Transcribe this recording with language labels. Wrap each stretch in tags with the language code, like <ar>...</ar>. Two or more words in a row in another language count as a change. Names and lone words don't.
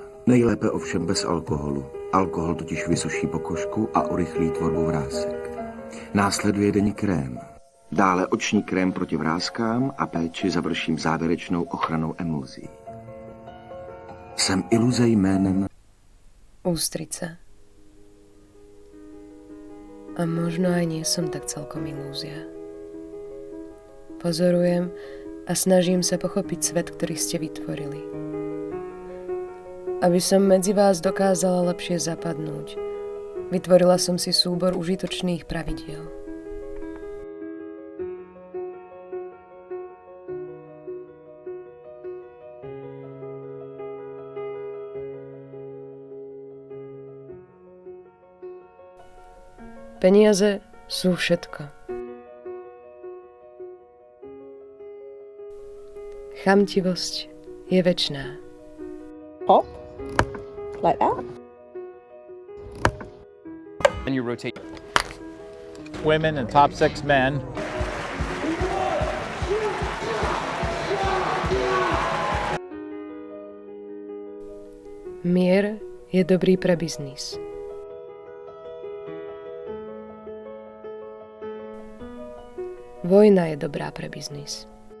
<cs>Nejlépe ovšem bez alkoholu. Alkohol totiž vysuší pokožku a urychlí tvorbu vrásek. Následuje denní krém. Dále oční krém proti vrázkám a péči završím závěrečnou ochranou emulzí. Jsem iluze jménem Ústrica.</cs> <sk>A možno aj nie som tak celkom ilúzia. Pozorujem a snažím sa pochopiť svet, ktorý ste vytvorili. Aby som medzi vás dokázala lepšie zapadnúť, vytvorila som si súbor užitočných pravidiel. Peniaze sú všetko. Chamtivosť je večná.</sk> <en>Pop, like that. And you rotate. Women and top 6 men.</en> <sk>Mier je dobrý pre biznis. Vojna je dobrá pre biznis.</sk>